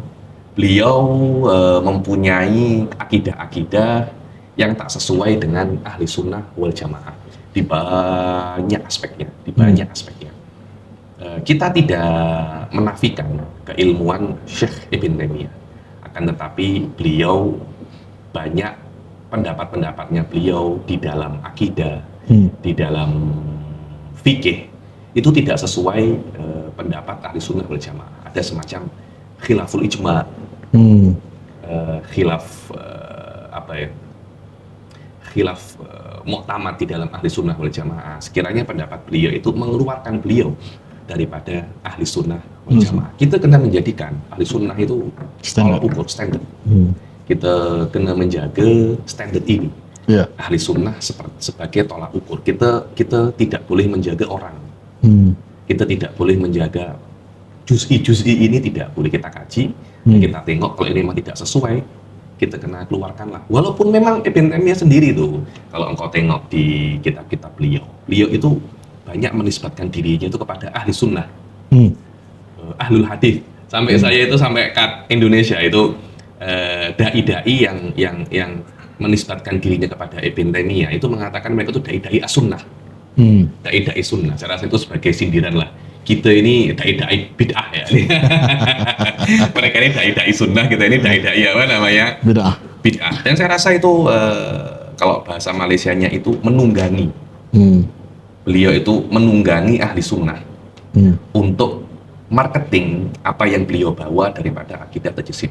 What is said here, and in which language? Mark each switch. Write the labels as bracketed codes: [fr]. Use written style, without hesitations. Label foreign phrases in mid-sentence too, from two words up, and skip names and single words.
[ms] Beliau mempunyai akidah-akidah yang tak sesuai dengan ahli sunnah wal jamaah di banyak aspeknya, kita tidak menafikan keilmuan Syekh Ibn Taymiyah, akan tetapi beliau banyak pendapat-pendapatnya beliau di dalam akidah, di dalam fikih itu tidak sesuai pendapat ahli sunnah wal jamaah. Ada semacam khilaful ijma, khilaf muktamad di dalam ahli sunnah wal jamaah. Sekiranya pendapat beliau itu mengeluarkan beliau daripada ahli sunnah wal jamaah. Kita kena menjadikan ahli sunnah itu tolak ukur, standar. Kita kena menjaga standar ini. Ahli sunnah sebagai tolak ukur. Kita tidak boleh menjaga orang. Kita tidak boleh menjaga juz'i ini, tidak boleh kita kaji. Kita tengok kalau ini memang tidak sesuai, kita kena keluarkanlah. Walaupun memang Ibn Taymiyah sendiri tuh, kalau engkau tengok di kitab-kitab beliau itu banyak menisbatkan dirinya itu kepada ahli sunnah, ahlul hadis. Sampai saya itu sampai kat Indonesia itu dai-dai yang menisbatkan dirinya kepada Ibn Taymiyah itu mengatakan mereka itu dai-dai as-sunnah, dai-dai sunnah. Saya rasa itu sebagai sindiran lah. Kita ini dai-dai bid'ah ya. Mereka ini dai-dai sunnah, kita ini dai-dai apa namanya? Bid'ah. Dan saya rasa itu kalau bahasa Malaysianya itu menunggangi. Beliau itu menunggangi ahli sunnah untuk marketing apa yang beliau bawa daripada akidah tajsim.